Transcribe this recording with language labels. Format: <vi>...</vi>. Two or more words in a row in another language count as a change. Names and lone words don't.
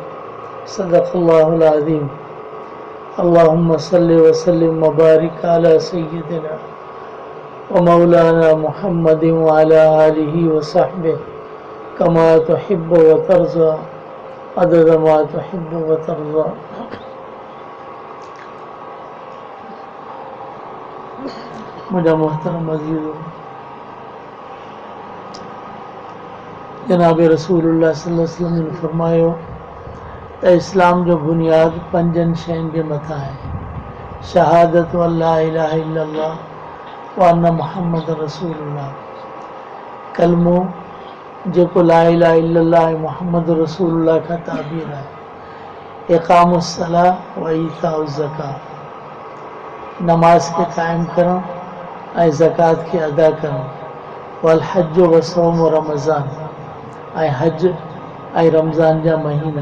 <ar>صدق الله العظيم. اللهم صل و سلم و بارك على سيدنا و مولانا محمد و على آله و صحبه كما تحب و ترضى عدد ما تحب و ترضى अदद मा तुहिब्बु व तर्ज़ा।</ar> <sd>मुझा मोहतरम अज़ीज़ो, जनाब</sd> <ar>رسول الله صلى الله عليه وسلم</ar> <sd>ने फरमायो त इस्लाम जो बुनियाद पंजन शयुनि जे मथां आहे।</sd> <ar>شهادة ألا إله إلا الله و أن محمد رسول الله.</ar> <sd>कलमो जेको</sd> <ar>لا إله إلا الله</ar> <sd>ऐं</sd> <ar>محمد رسول الله</ar> <sd>खां ताबीर आहे।</sd> <ar>إقام الصلاة و إيتاء الزكاة.</ar> <sd>नमाज खे क़ाइमु करणु ऐं ज़कात खे अदा करणु।</sd> <ar>والحج و صوم رمضان</ar> <sd>ऐं हज ऐं रमज़ान जा महीना।</sd>